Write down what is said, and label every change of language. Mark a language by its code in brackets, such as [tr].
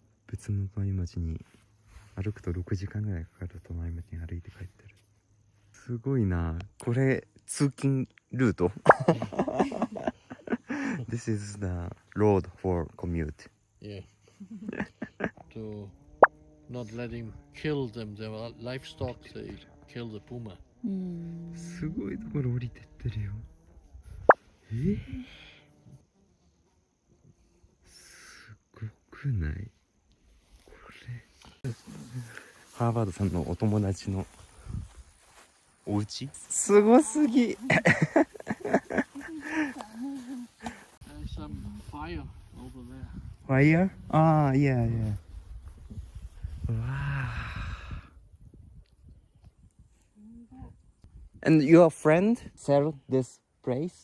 [ja] 別の隣町に歩くと6時間ぐらいかかる隣町に歩いて帰ってる。すごいな。 [en] これ通勤ルート？ This is the road for commute. Yeah. To not let him kill them. There were livestock. They kill the puma. [ja] すごいところ降りてってるよ。すごくない？これ。ハーバードさんのお友達のお家？すごすぎ。 [en] There's some fire over there. Fire? Ah, yeah, yeah. Wow. And your friend sell this place?